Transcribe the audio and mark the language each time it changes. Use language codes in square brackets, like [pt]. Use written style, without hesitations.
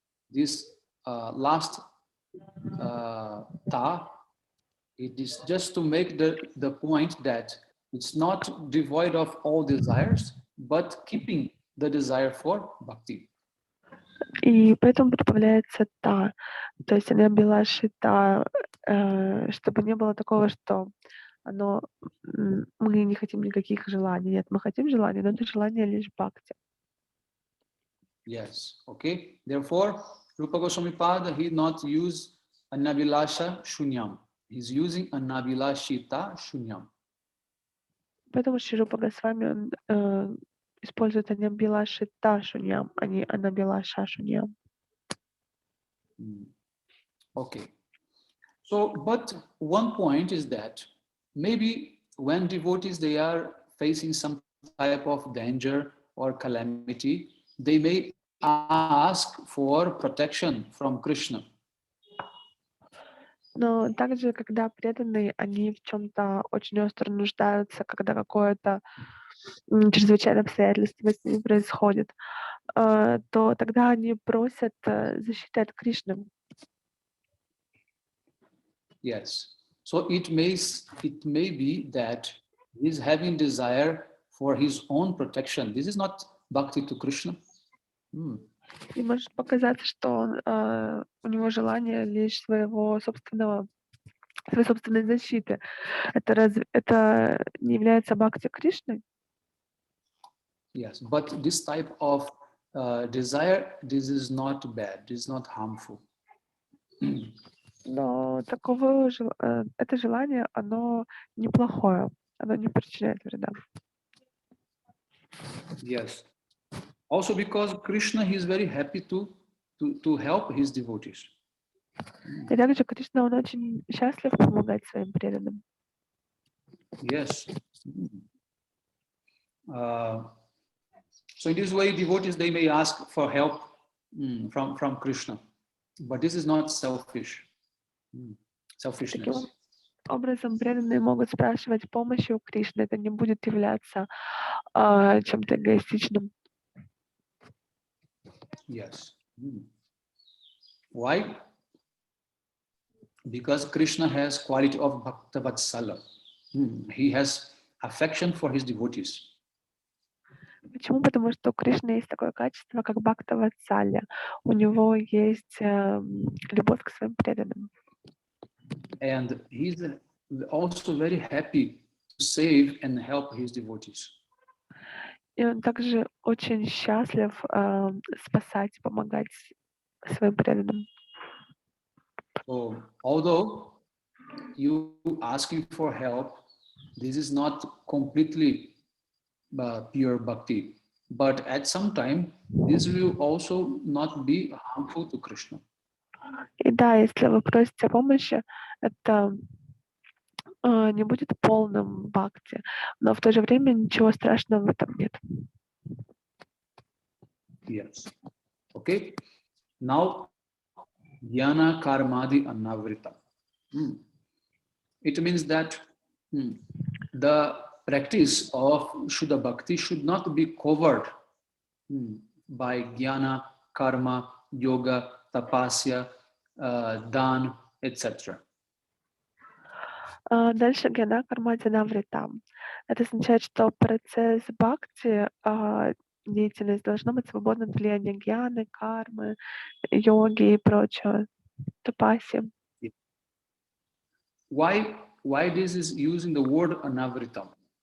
[en] This last ta, it is just to make the point that it's not devoid of all desires, but keeping the desire for bhakti. [ru] И поэтому прибавляется «та». То есть она была шита, чтобы не было такого, что мы не хотим никаких желаний. Нет, мы хотим желаний, но это желание лишь бхакти. [en] Yes, okay. Therefore, Rupa Goswami Pada, he not use Anyabilasha Shunyam. He's using anavilashita shunyam. [ru] Поэтому Шри Рупа Госвами он использует анабилашита шуньям, а не анабилаша шуньям. [en] Okay. So, but one point is that maybe when devotees they are facing some type of danger or calamity, they may ask for protection from Krishna. [ru] Но также, когда преданные, они в чем-то очень остро нуждаются, когда какое-то чрезвычайное обстоятельство с ними происходит, то тогда они просят защиты от Кришны. [en] Yes. So it may be that he's having desire for his own protection. This is not bhakti to Krishna. [ru] И может показаться, что у него желание лишь своей собственной защиты. Это не является бхакти Кришны? [en] Yes, but this type of desire, this is not bad, this is not harmful. [ru] Но это желание, оно неплохое, оно не причиняет вреда. [en] Yes. Also because Krishna, he is very happy to help his devotees. [ru] И также Кришна, он очень счастлив помогать своим преданным. [en] Yes. So in this way, devotees, they may ask for help from Krishna, but this is not selfishness. [ru] Таким образом, преданные могут спрашивать помощи у Кришны. Это не будет являться чем-то эгоистичным. [en] Yes. Why? Because Krishna has quality of Bhaktavatsala. He has affection for his devotees. [ru] Почему? Потому что у Кришны есть такое качество, как Бхактаватсалья. У него есть любовь к своим преданным. [en] And he's also very happy to save and help his devotees. [ru] И он также очень счастлив спасать, помогать своим преданным. [en] So, although you asking for help, this is not completely pure bhakti, but at some time, this will also not be harmful to Krishna. [ru] И да, если вы просите помощи, это не будет полным бхакти, но в то же время ничего страшного в этом нет. [en] Yes. Okay. Now, jnana karmadi anavrita. It means that the practice of Shuddha Bhakti should not be covered by jnana, karma, yoga, tapasya, dan, etc. [ru] Дальше гьяна кармади навритам. Это означает, что процесс бхакти, деятельность должна быть свободна от влияния гьяны, кармы, йоги и прочего, тапаси. [en] Why this is using the word anavritam?